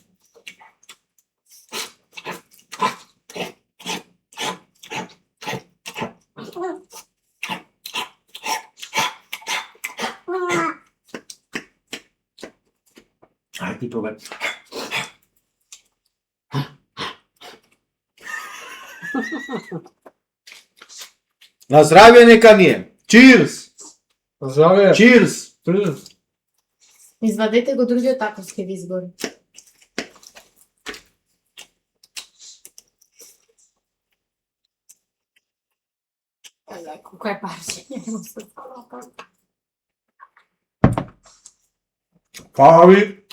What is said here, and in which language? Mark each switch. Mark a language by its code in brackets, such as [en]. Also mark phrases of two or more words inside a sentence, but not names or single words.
[mk] Ај ти пробај. На здравје нека ни е. [en] Cheers! [mk] Здраве. [en] Cheers! Cheers. [mk] Извадете го другиот такос ќе ви изгори. Ајде, колко е парче. Фала ви.